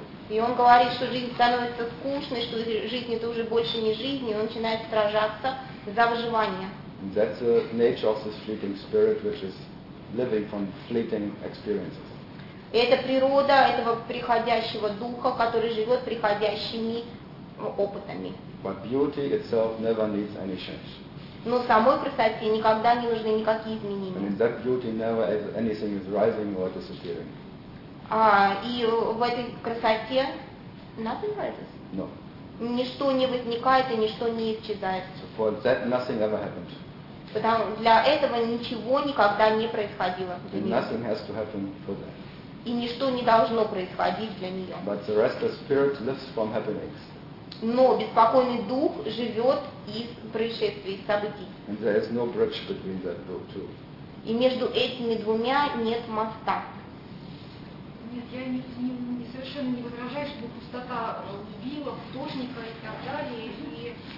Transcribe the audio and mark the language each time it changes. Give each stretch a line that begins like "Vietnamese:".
Russian: И он говорит, что жизнь становится скучной, что жизнь это уже больше не жизнь, и он начинает сражаться за выживание.
English: That's the nature of this fleeting spirit, which is living from fleeting experiences.
Russian: Это природа этого приходящего духа, который живет приходящими опытами.
English: But beauty itself never needs any change.
Russian: Но самой красоте никогда не нужны никакие изменения.
English: And that beauty never is anything is rising or disappearing.
Russian: И в этой красоте
English: nothing rises. No.
Russian: Ничто не возникает и ничто не исчезает.
English: So for that nothing ever happened.
Russian: Потому для этого ничего никогда не происходило.
English: And nothing has to happen for that.
Russian: И ничто не должно происходить для нее.
English: But the restless spirit lives from happenings.
Russian: Но беспокойный дух живет из происшествий, из событий.
English: And there is no bridge between that two.
Russian: И между этими двумя нет моста. Нет, я не совершенно не возражаю, чтобы пустота убила художника и так далее.